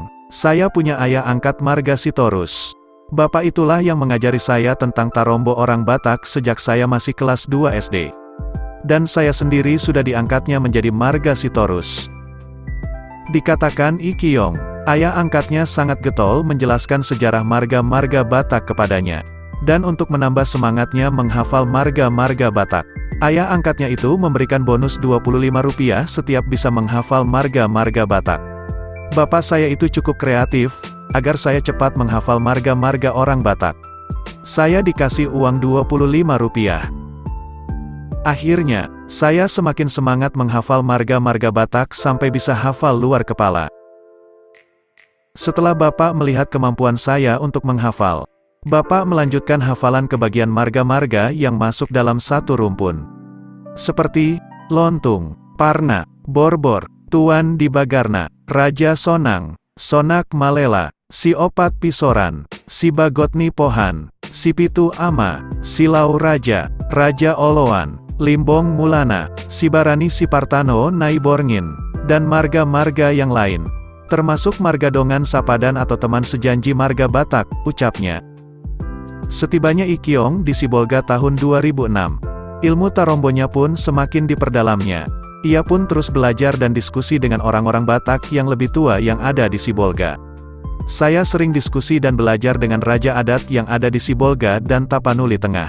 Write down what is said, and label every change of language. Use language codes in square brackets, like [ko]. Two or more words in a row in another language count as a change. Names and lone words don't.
[id] Saya punya ayah angkat marga Sitorus. Bapak itulah yang mengajari saya tentang Tarombo orang Batak sejak saya masih kelas 2 SD. Dan saya sendiri sudah diangkatnya menjadi marga Sitorus. Dikatakan I Kiong, ayah angkatnya sangat getol menjelaskan sejarah marga-marga Batak kepadanya. Dan untuk menambah semangatnya menghafal marga-marga Batak, ayah angkatnya itu memberikan bonus Rp25 setiap bisa menghafal marga-marga Batak. Bapak saya itu cukup kreatif, agar saya cepat menghafal marga-marga orang Batak. Saya dikasih uang Rp25. Akhirnya, saya semakin semangat menghafal marga-marga Batak sampai bisa hafal luar kepala. Setelah Bapak melihat kemampuan saya untuk menghafal, Bapak melanjutkan hafalan ke bagian marga-marga yang masuk dalam satu rumpun. Seperti, Lontung, Parna, Borbor, Tuan di Bagarna, Raja Sonang, Sonak Malela, Si Opat Pisoran, Si Bagotni Pohan, Si Pitu Ama, Silau Raja, Raja Oloan, Limbong Mulana, Si Barani Si Partanoo Naiborngin, dan marga-marga yang lain. Termasuk marga [bbc] Dongan Sapadan [id] atau teman sejanji marga Batak, ucapnya. Setibanya I Kiong di Sibolga tahun 2006, ilmu Tarombonya pun semakin diperdalamnya. Ia pun terus belajar dan diskusi dengan orang-orang Batak yang lebih tua yang ada di Sibolga. Saya sering diskusi dan belajar dengan raja adat yang ada di Sibolga dan Tapanuli Tengah.